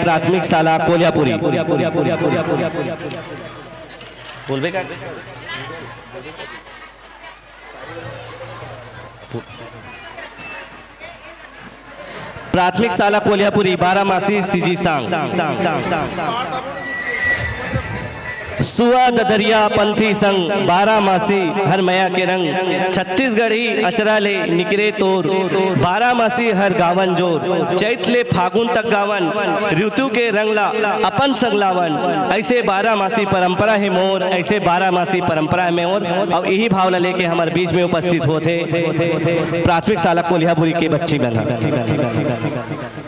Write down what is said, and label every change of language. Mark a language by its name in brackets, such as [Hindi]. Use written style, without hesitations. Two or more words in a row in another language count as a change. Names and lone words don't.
[Chhattisgarhi] प्राथमिक शाला कोल्हापुरी बोलबे का प्राथमिक शाला कोल्हापुरी 12 मासी [English] CG song [Chhattisgarhi] सुआ ददरिया पंथी संग 12 मासी हर मया के रंग छत्तीसगढ़ी अचरा ले निकरे तोर 12 मासी हर गावन जोर चैत ले फागुन तक गावन ऋतु के रंगला अपन संगलावन ऐसे 12 मासी परंपरा है मोर, ऐसे 12 मासी परंपरा है मोर। और यही भावना लेके हमारे बीच में उपस्थित होते प्राथमिक शाला कोल्हापुरी के बच्ची बना।